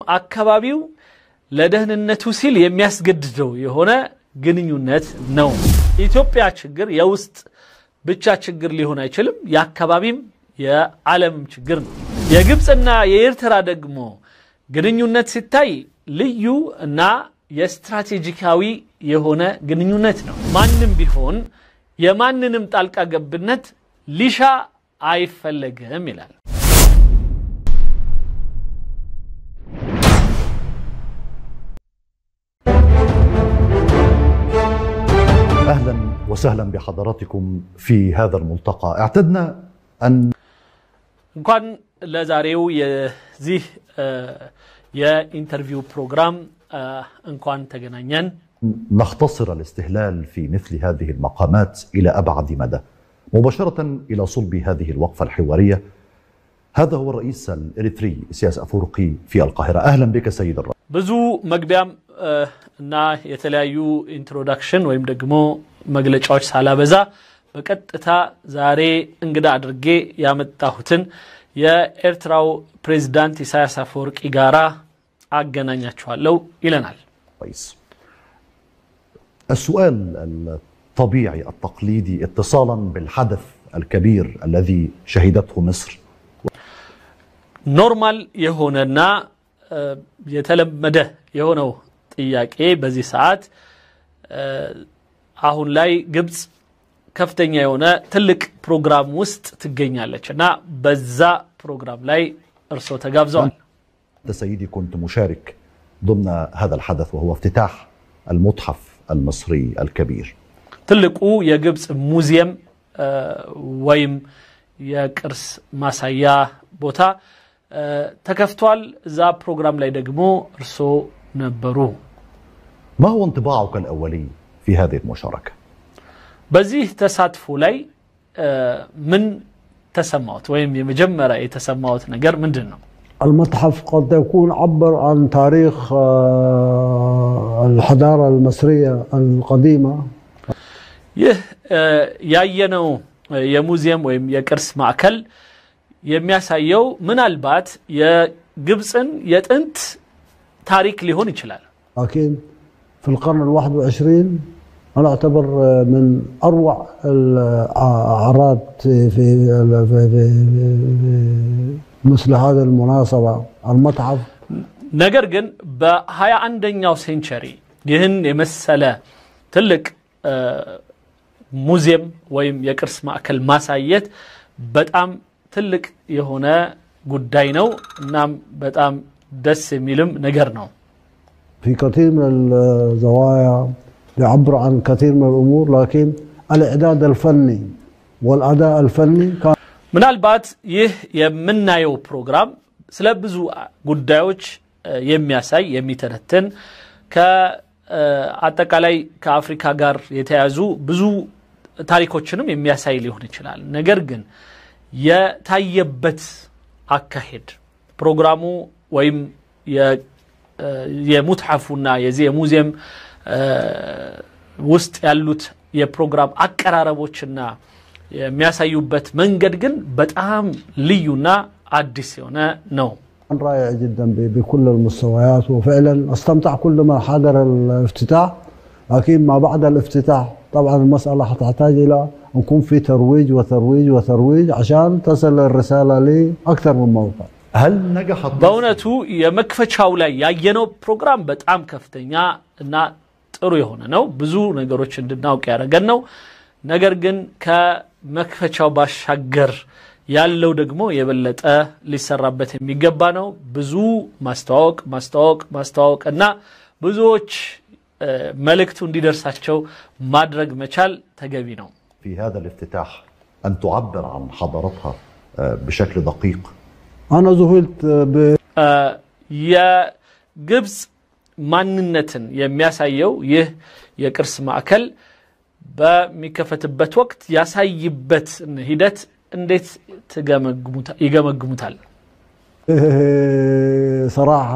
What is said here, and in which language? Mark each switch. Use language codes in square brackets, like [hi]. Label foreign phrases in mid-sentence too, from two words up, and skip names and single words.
[am] አካባቢው ለደህንነቱ ሲል የሚያስገድደው የሆነ ግንኙነት ነው ኢትዮጵያ ችግር የውስጥ ብቻ ችግር ሊሆን አይችልም የአካባቢም የዓለም ችግር ነው የግብጽና የኤርትራ ደግሞ ግንኙነት ሲታይ ልዩ እና የስትራቴጂካዊ የሆነ ግንኙነት ነው ማንንም ቢሆን የማንንም ጣልቃ ገብነት ሊሻ አይፈልግም ይላል [ar] أهلا وسهلا بحضراتكم في هذا الملتقى اعتدنا أن [am] እንኳን ለዛሬው የዚህ የኢንተርቪው ፕሮግራም እንኳን ተገናኘን [ar] نختصر الاستهلال في مثل هذه المقامات إلى أبعد مدى مباشرة إلى صلب هذه الوقفة الحوارية هذا هو الرئيس الإريتري إسياس أفورقي في القاهرة أهلا بك سيد الرئيس [am] ብዙ መግቢያም እና የተለያዩ ኢንትሮዳክሽን ወይም ደግሞ መግለጫዎች ሳላበዛ በቀጥታ ዛሬ እንግዳ አድርጌ ያመጣሁትን የኤርትራው ፕሬዝዳንት ኢሳያስ አፈወርቂ ጋራ አገናኛችኋለሁ ይለናል [ar] السؤال الطبيعي التقليدي اتصالا بالحدث الكبير الذي شهدته مصر نورمال يهوننا [am] የተለመደ የሆነው ጥያቄ በዚህ ሰዓት አሁን ላይ ግብጽ ከፍተኛ የሆነ ትልቅ ፕሮግራም ውስጥ ትገኛለችና በዛ ፕሮግራም ላይ እርሶ ተጋብዘዋል [ar] سيدي كنت مشارك ضمن هذا الحدث وهو افتتاح المتحف المصري الكبير [am] ትልቁ የግብጽ ሙዚየም ወይም የቅርስ ማሳያ ቦታ ተከፍቷል እዛ ፕሮግራም ላይ ደግሞ እርሶ ነበሩ [ar] ما هو انطباعك الأولي في هذه المشاركة [am] በዚህ ተሳትፎ ላይ ምን ተሰማዎት ወይም የመጀመሪያ የተሰማዎት ነገር ምንድነው [ar] المتحف قد يكون عبر عن تاريخ الحضارة المصرية القديمة [am] ይህ ያየነው የሙዚየም ወይም የቅርስ ማዕከል የሚያሳየው ምናልባት የግብጽን የጥንት ታሪክ ሊሆን ይችላል [ar] لكن في القرن ال21 أنا أعتبر من أروع الأعراض في مثل هذه المناسبة المتحف [am] ነገር ግን በ21ኛው ሴንቸሪ ይህን የመሰለ ትልቅ ሙዚየም ወይም የቅርስ ማዕከል ማሳየት በጣም ትልቅ የሆነ ጉዳይ ነው እናም በጣም ደስ የሚልም ነገር ነው [ar] في كثير من الزوايا يعبر عن كثير من الأمور لكن الإعداد الفني والأداء الفني كان [am] ምናልባት ይህ የምናየው ፕሮግራም ስለ ብዙ ጉዳዮች የሚያሳይ የሚተነተን ከአጠቃላይ ከአፍሪካ ጋር የተያዙ ብዙ ታሪኮችንም የሚያሳይ ሊሆን ይችላል ነገር ግን የታየበት አካሄድ ፕሮግራሙ ወይም የሙትሐፉና የዚህ ሙዚየም ውስጥ ያሉት የፕሮግራም አቀራረቦችና የሚያሳዩበት መንገድ ግን በጣም ልዩና አዲስ የሆነ ነው [ar] رائع جدا بكل المستويات وفعلا استمتع كل ما حضر الافتتاح لكن ما بعد الافتتاح طبعا المسألة حتحتاج إلى أن يكون في ترويج وترويج وترويج عشان تصل الرسالة لأكثر من موقع هل نجحت [am] በእውነቱ የመክፈቻው ላይ ያየነው ፕሮግራም በጣም ከፍተኛ እና ጥሩ የሆነ ነው ብዙ ነገሮች እንድናውቅ ያደረገን ነው ነገር ግን ከመክፈቻው ባሻገር ያለው ደግሞ የበለጠ ሊሰራበት የሚገባ ነው ብዙ ማስተዋወቅ እና ብዙዎች መልእክቱ እንዲደርሳቸው ማድረግ መቻል ተገቢ ነው [ar] في هذا الافتتاح أن تعبر عن حضارتها بشكل دقيق أنا ذهلت [am] የግብጽ ማንነትን የሚያሳየው ይህ የቅርስ ማዕከል በሚከፈትበት ወቅት ያሳይበት ሂደት እንዴት ይገመግሙታል [ar] صراحة